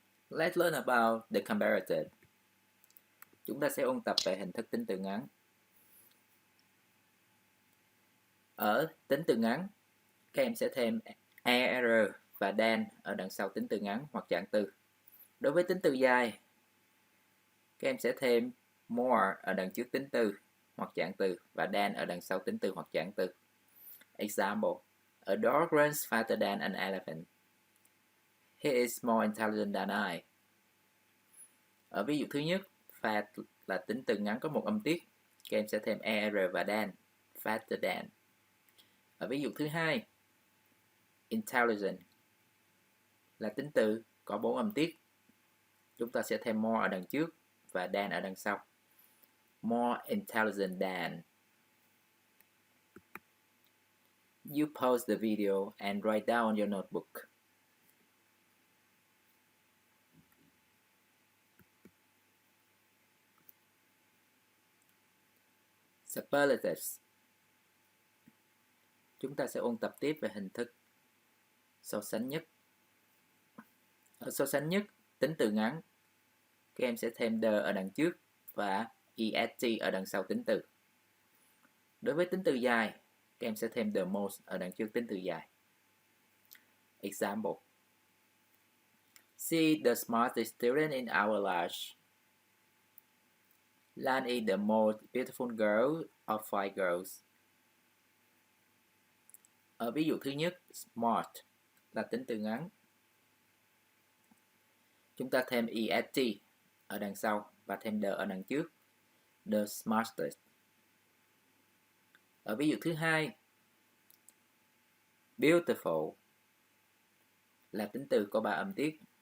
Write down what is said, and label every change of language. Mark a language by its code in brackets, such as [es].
[en] Let's learn about the comparative. [vi] Chúng ta sẽ ôn tập về hình thức tính từ ngắn. Ở tính từ ngắn, các em sẽ thêm ER và than ở đằng sau tính từ ngắn hoặc trạng từ. Đối với tính từ dài, các em sẽ thêm more ở đằng trước tính từ hoặc trạng từ và than ở đằng sau tính từ hoặc trạng từ. [en] Example: A dog runs faster than an elephant. He is more intelligent than I. [vi] Ở ví dụ thứ nhất, fast là tính từ ngắn có một âm tiết, các em sẽ thêm ER và than, [en] faster than. [vi] Ở ví dụ thứ hai, intelligent là tính từ có 4 âm tiết, chúng ta sẽ thêm more ở đằng trước và than ở đằng sau. [en] More intelligent than. You pause the video and write down on your notebook. Superlatives. [vi] Chúng ta sẽ ôn tập tiếp về hình thức so sánh nhất. Ở so sánh nhất, tính từ ngắn, các em sẽ thêm the ở đằng trước và est ở đằng sau tính từ. Đối với tính từ dài, các em sẽ thêm the most ở đằng trước tính từ dài. [en] Example: She is the smartest student in our class. Lan is the most beautiful girl of 5 girls. [vi] Ở ví dụ thứ nhất, smart là tính từ ngắn. Chúng ta thêm est ở đằng sau và thêm the ở đằng trước. [en] The smartest. [vi] Ở ví dụ thứ hai, beautiful là tính từ có 3 âm tiết.